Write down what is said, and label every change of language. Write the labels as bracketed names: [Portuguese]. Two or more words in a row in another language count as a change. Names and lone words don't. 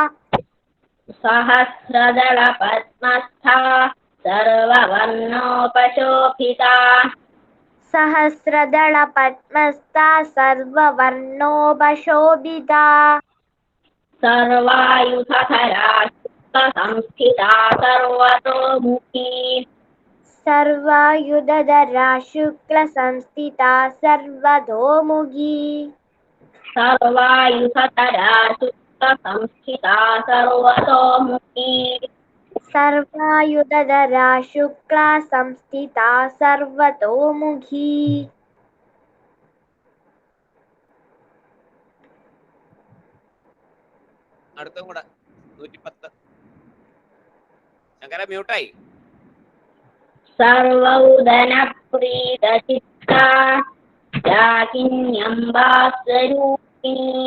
[Sanskrit] സഹസ്രദള പദ്മസ്ഥ സർവവർണോപശോഭിതാ. സഹസ്രദള പദ്മസ്ഥ സർവവർണോപശോഭിതാ. സർവായുധധരാ संस्थिता सर्वतोमुखी सर्वायुधधरा शुक्लसंस्थिता सर्वतोमुखी सर्वायुधतरा शुक्लसंस्थिता सर्वतोमुखी सर्वायुधधरा शुक्ला संस्थिता सर्वतोमुखी [Malayalam] അടുത്തും കൂടെ 110. ശങ്കര മ്യൂട്ടായി. [Sanskrit] സർവൗദന പ്രീതചിത്താ യാഗിന്യംബാസ്വരൂപിണീ